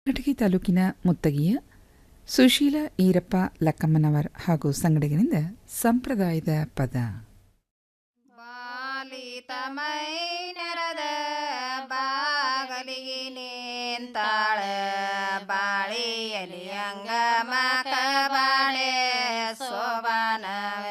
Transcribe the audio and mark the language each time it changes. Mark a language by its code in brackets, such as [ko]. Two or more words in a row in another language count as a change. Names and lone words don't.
[kn] ಕಟಗಿ ತಾಲೂಕಿನ ಮುತ್ತಗಿಯ ಸುಶೀಲ ಈರಪ್ಪ ಲಕ್ಕಮ್ಮನವರ್ ಹಾಗೂ ಸಂಗಡಿಗರಿಂದ ಸಂಪ್ರದಾಯದ ಪದ. ಬಾಲಿತಮೈ ನೆರದ ಬಾಗಲಿಗೆ ನಿಂತಾಳ ಬಾಳಿಯಲಿ ಅಂಗಮಕ ಬಾಳೆ ಸೋಬಾನವೇ